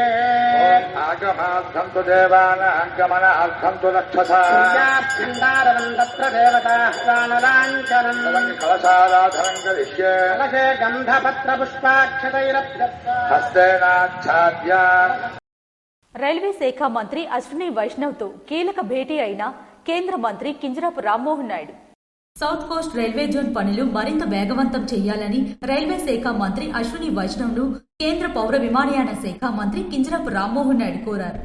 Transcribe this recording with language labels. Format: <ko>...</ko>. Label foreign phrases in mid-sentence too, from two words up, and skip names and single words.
<sa>आगमार्थं तु देवानागमनार्थं तु रक्षसा भण्डारं तत्र देवताह्वानलाञ्छनम् कलशाराधनं करिष्ये. कलशे गन्धपत्रपुष्पाक्षतैरभ्यर्थ हस्तेनाच्छाद्य.</sa> <te>రైల్వే శాఖ మంత్రి అశ్విని వైష్ణవ్తో కీలక భేటీ అయిన కేంద్ర మంత్రి కింజరాపు రామ్మోహన్ నాయుడు. సౌత్ కోస్ట్ రైల్వే జోన్ పనులు మరింత వేగవంతం చేయాలని రైల్వే శాఖ మంత్రి అశ్విని వైష్ణవ్ను కేంద్ర పౌర విమానయాన శాఖ మంత్రి కింజరాపు రామ్మోహన్ నాయుడు కోరారు.</te>